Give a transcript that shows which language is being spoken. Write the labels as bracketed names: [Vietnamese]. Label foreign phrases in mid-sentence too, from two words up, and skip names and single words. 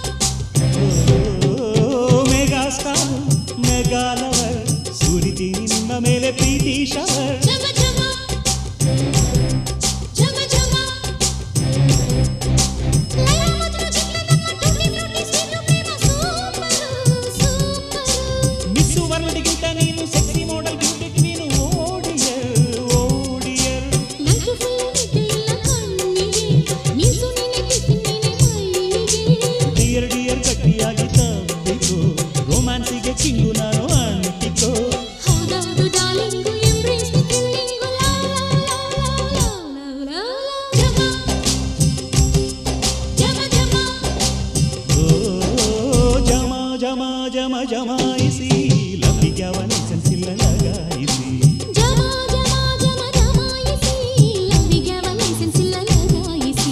[Kannada] ಓ [English] mega star mega lover [Kannada] ಸುರಿತೀನಿ ನಿಮ್ಮ ಮೇಲೆ ಪ್ರೀತಿ ಶವರ್ ಜಮ ಜಮ ಜಮ ಜಮ ಲಯ ಮಧುರ ಚಿತ್ರದಮ್ಮ ಟೂಟಿ ಫ್ರೂಟಿ ಸ್ವೀಟು ಪ್ರೇಮ [English] super super [Kannada] ಮಿಸ್ಸು ವರ್ಲ್ಡ್ಗಿಂತ ನೀನು [English] sexy model beauty [Kannada] ನೀನು [English] O dear O dear [Kannada] ನಂಟು ಫುಲ್ ನಿದ್ದೆ ಇಲ್ಲ ಕಣ್ಣಿಗೆ ಮೀಸು ನೀನೆ ಕಿಸಿ ನೀನೆ ಮೈಗೆ [English] dear dear [Kannada] ಗಟ್ಟಿಯಾಗಿ ತಬ್ಬಿಕೋ ರೊಮ್ಯಾನ್ಸಿಗೆ ಕಿಂಗು ನಾನು ಅಂಟಿಕೋ [English] ಹೌದೌದು darling embrace me thrilling love love love love ಜಮ ಜಮ ಜಮ [Kannada] ಓ ಜಮ ಜಮ ಜಮ ಜಮಾಯಿಸಿ ಲಬ್ಬಿಗ್ಯಾವ ಲೈಸೆನ್ಸ್ ಇಲ್ಲ ಲಗಾಯಿಸಿ ಜಮ ಜಮ ಜಮ ಜಮಾಯಿಸಿ ಲವಿಗವ ಲೈಸೆನ್ಸ್ ಇಲ್ಲ ಲಗಾಯಿಸಿ